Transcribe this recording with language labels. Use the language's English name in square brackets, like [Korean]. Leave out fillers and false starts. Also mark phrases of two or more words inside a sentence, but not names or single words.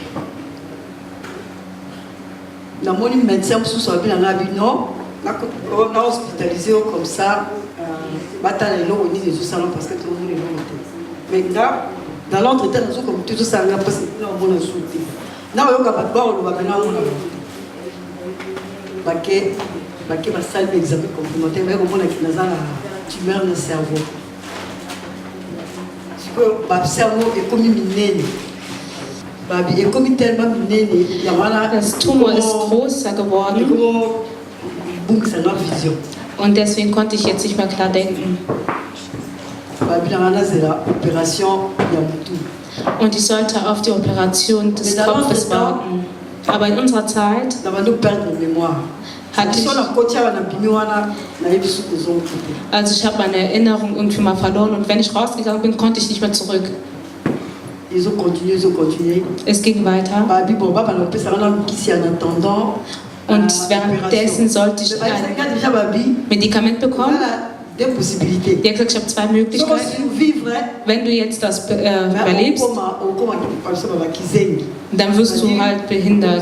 [Lingala] namoni médecin mosusu abina nga bino na hospitalisé [French] comme ça [Lingala] batala eloko nini ezosala [French] parce que [Lingala] tomona eloko te mais nga [French] dans l'entretien [Lingala] nazokomi te ezosala nga [French] parce que [Lingala] namona susu te na oyoka bato baoloba bena amona bake basali baexamen complémentaire baye komonaki naza na tumeur na cerveau sikoyo bacerveau ekomi minene ekomi tellement minene ya wana [German] das Tumor ist größer geworden [Lingala] bungisa na vision [German] und deswegen konnte ich jetzt nicht mehr klar denken. Und ich sollte auf die Operation des Kopfes warten. Aber in unserer Zeit hatte ich, also ich habe meine Erinnerung irgendwie mal verloren und wenn ich rausgegangen bin, konnte ich nicht mehr zurück. [French] Ils ont continué. [German] Es ging weiter. Und währenddessen sollte ich ein Medikament bekommen. Die hat gesagt, ich habe zwei Möglichkeiten. Wenn du jetzt das überlebst, dann wirst du halt behindert.